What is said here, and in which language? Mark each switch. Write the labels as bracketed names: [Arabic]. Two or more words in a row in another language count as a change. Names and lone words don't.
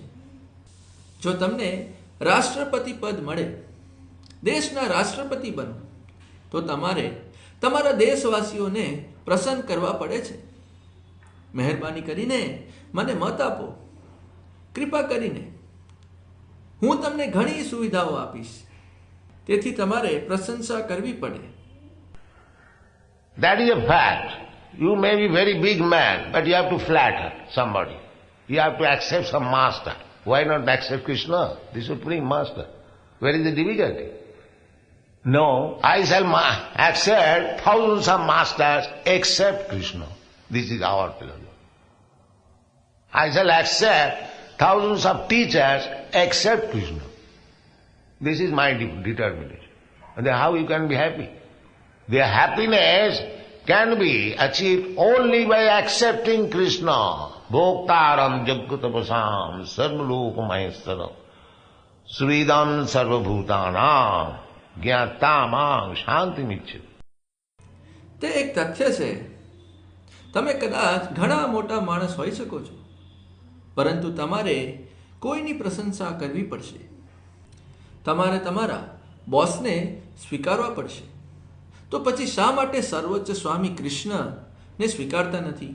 [Gujarati] જો તમને રાષ્ટ્રપતિ પદ મળે, દેશના રાષ્ટ્રપતિ બનો, તો તમારે તમારા દેશવાસીઓને પ્રસન્ન કરવા પડે છે. મહેરબાની કરીને મને મત આપો. કૃપા કરીને હું તમને ઘણી સુવિધાઓ આપીશ. તેથી તમારે પ્રશંસા કરવી પડે. [English] That is a fact. You may be very big man, but you have to flatter somebody. You have to accept some master. Why not accept Krishna, the Supreme Master? Where is the difficulty? No, I shall accept thousands of masters except Krishna. This is our philosophy. I shall accept thousands of teachers except Krishna. This is my determination. And then how you can be happy? Their happiness can be achieved only by accepting Krishna. [Sanskrit] भोक्तारं जगतपसं सर्वलोकमहेश्वरं श्रीदं सर्वभूतानां ज्ञातमम् शान्तिमिच्छति. [Gujarati] તે એક તથ્ય છે. તમે કદાચ ઘણા મોટા માણસ હોઈ શકો છો, પરંતુ તમારે કોઈની પ્રશંસા કરવી પડશે. તમારે તમારા બોસને સ્વીકારવા પડશે. તો પછી શા માટે સર્વોચ્ચ સ્વામી કૃષ્ણને સ્વીકારતા નથી?